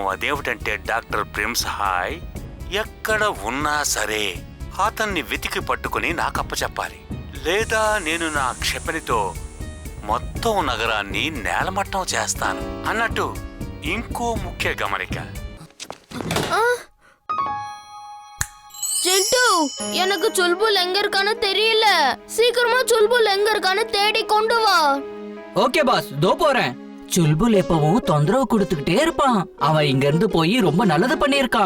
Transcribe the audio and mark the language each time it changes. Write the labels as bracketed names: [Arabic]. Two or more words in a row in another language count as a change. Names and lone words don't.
[Telugu] అదేమిటంటే డాక్టర్ ప్రేమ్ సహాయ్ ఎక్కడ ఉన్నా సరే అతన్ని వెతికి పట్టుకుని నాకప్ప చెప్పాలి, లేదా నేను నా క్షిపణితో మొత్తం నగరాన్ని నేలమట్టం చేస్తాను. అన్నట్టు ఇంకో ముఖ్య గమనిక. [Tamil] ஜெண்டு எனக்கு சொல்புல் எங்க இருக்கான்னு தெரியல. சீக்கிரமா சொல்புல் எங்க இருக்கான்னு தேடி கொண்டு வா. [English] okay boss, [Tamil] தோ போறேன். சுல்புல் எப்பவும் தொந்தரவு கொடுத்துக்கிட்டே இருப்பான். அவன் இங்க இருந்து போய் ரொம்ப நல்லது பண்ணிருக்கான்.